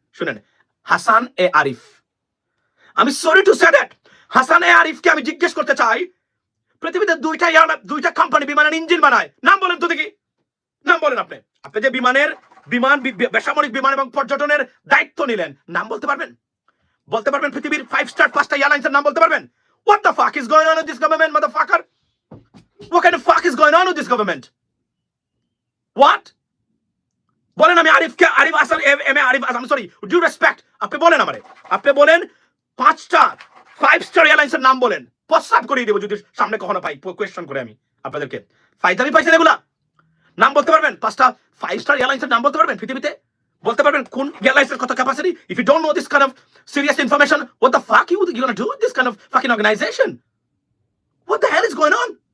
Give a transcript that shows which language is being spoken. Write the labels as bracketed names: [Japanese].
[Bangla] শুনেন, হাসান এ আরিফ। আমি sorry to say that, Hasan এ আরিফকে আমি জিজ্ঞেস করতে চাই, পৃথিবীতে দুইটা কোম্পানি বিমানের ইঞ্জিন বানায়, নাম বলেন তো দেখি, নাম বলেন। আপনি যে বিমান বেসামরিক বিমান এবং পর্যটনের দায়িত্ব নিলেন, নাম বলতে পারবেন? বলতে পারবেন পৃথিবীর 5 স্টার 5টা এয়ারলাইন্সের নাম বলতে পারবেন? [English] What the fuck is going on with this government, motherfucker? What kind of fuck is going on with this government? What? [Bangla] বলেন। আমি Arif Hasan M A Arif, [English] I'm sorry, due respect, [Bangla] আপনি বলেন আমারে, আপনি বলেন 5 স্টার এয়ারলাইন্সের নাম বলেন, প্রস্তাব করিয়ে দেবো যদি সামনে কখনো পাই কোয়েশ্চন করে আমি আপনাদেরকে। ফাইদামি পাইছেন এগুলা? নাম বলতে পারবেন? 5টা 5 স্টার এয়ারলাইন্সের নাম বলতে পারবেন পৃথিবীতে? বলতে পারবেন কোন এয়ারলাইন্সের কত capacity? [English] If you don't know this kind of serious information, what the fuck you gonna do with this kind of fucking organization? What the hell is going on?